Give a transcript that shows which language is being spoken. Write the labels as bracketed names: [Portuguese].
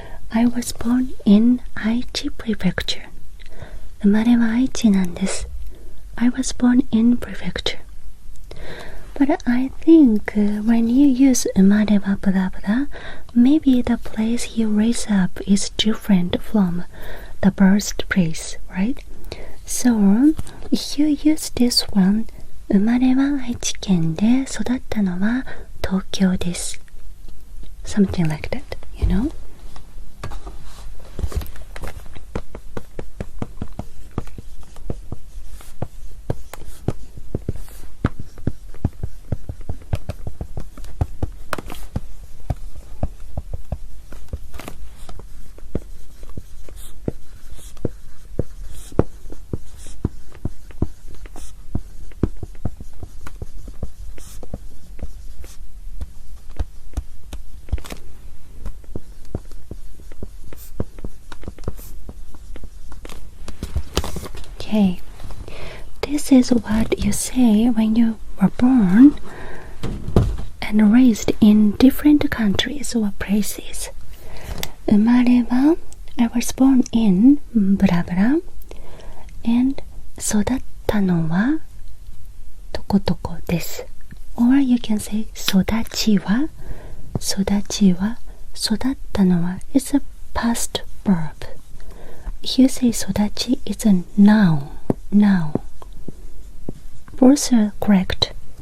[English] I was born in Aichi Prefecture. [Japanese] 生まれは愛知なんです。 [English] I was born in prefecture. But I think when you use [Japanese] 生まれは [English] blah blah, maybe the place you raise up is different from the birthplace, right? So, if you use this one, [Japanese] 生まれは愛知県で育ったのは東京です。 [English] Something like that, you know? Okay, this is what you say when you were born and raised in different countries or places. [Japanese] 生まれは [English] I was born in blah blah and [Japanese] 育ったのはどこどこです。 [English] Or you can say [Japanese] 育ちは育ったのは [English] is a past verb. If you say 育ち it's a noun. Both are correct.